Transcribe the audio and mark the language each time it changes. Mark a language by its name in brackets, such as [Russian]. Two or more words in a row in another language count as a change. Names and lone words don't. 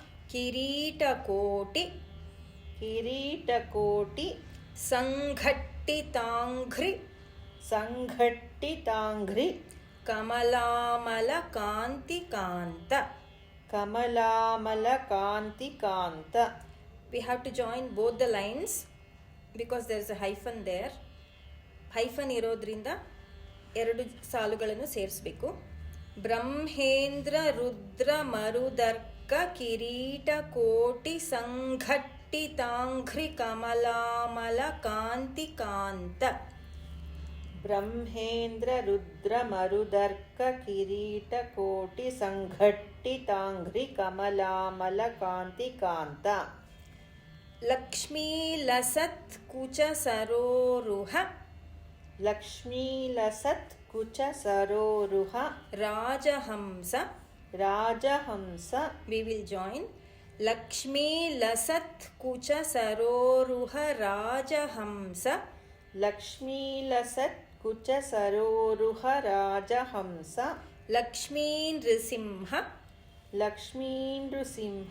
[Sanskrit] ಕಿರೀಟಕೋಟಿ ಕಿರೀಟಕೋಟಿ ಸಂಘಟ್ಟಿತಾಂಘ್ರಿ ಸಂಘಟ್ಟಿತಾಂಘ್ರಿ ಕಮಲಾಮಲ ಕಾಂತಿಕಾಂತ. ಕಮಲಾಮಲ ಕಾಂತಿಕಾಂತ. [English] We have to join both the lines because there is a hyphen there. [Kannada] ಹೈಫನ್ ಇರೋದ್ರಿಂದ ಎರಡು ಸಾಲುಗಳನ್ನು ಸೇರಿಸಬೇಕು. [Sanskrit] ಬ್ರಹ್ಮೇಂದ್ರ ರುದ್ರ ಮರುದರ್ಕ ಕಿರೀಟ ಕೋಟಿ ಸಂಘಟ್ಟಿತಾಂಘ್ರಿ ಕಮಲಾಮಲ ಕಾಂತಿಕಾಂತ. ಬ್ರಹ್ಮೇಂದ್ರ ರುದ್ರ ಮರುದರ್ಕ ಕಿರೀಟ ಕೋಟಿ ಸಂಘಟ್ಟಿತಾಂಘ್ರಿ ಕಮಲಾಮಲ ಕಾಂತಿಕಾಂತ. ಲಕ್ಷ್ಮೀ ಲಸತ್ ಕುಚ ಸರೋರುಹ ಲಕ್ಷ್ಮೀ ಲಸತ್ ಕುಚ ಸರೋರುಹ ರಾಜಹಂಸ. ರಾಜಹಂಸ. [English] We will join. [Sanskrit] ಲಕ್ಷ್ಮೀ ಲಸತ್ ಕುಚ ಸರೋರುಹ ರಾಜಹಂಸ. ಲಕ್ಷ್ಮೀ ಲಸತ್ ಕುಚ ಸರೋರುಹ ರಾಜಹಂಸ. ಲಕ್ಷ್ಮೀ ನೃಸಿಂಹ ಲಕ್ಷ್ಮೀ ನೃಸಿಂಹ